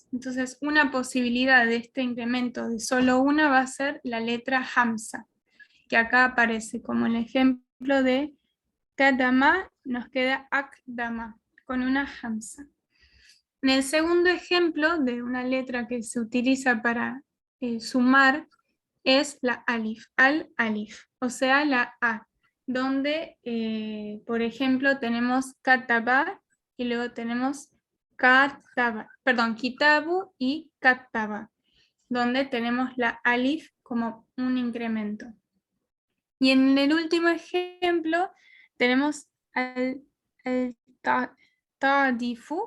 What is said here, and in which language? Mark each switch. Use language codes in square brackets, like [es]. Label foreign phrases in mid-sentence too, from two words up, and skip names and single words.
[es] Entonces, una posibilidad de este incremento de solo una va a ser la letra hamsa, que acá aparece como el ejemplo de kadama, nos queda akdama, con una hamsa. En el segundo ejemplo de una letra que se utiliza para sumar es la alif, al-alif, o sea, la A, donde, por ejemplo, tenemos kataba y luego tenemos kataba, perdón, kitabu y kataba, donde tenemos la alif como un incremento. Y en el último ejemplo tenemos al-tadifu.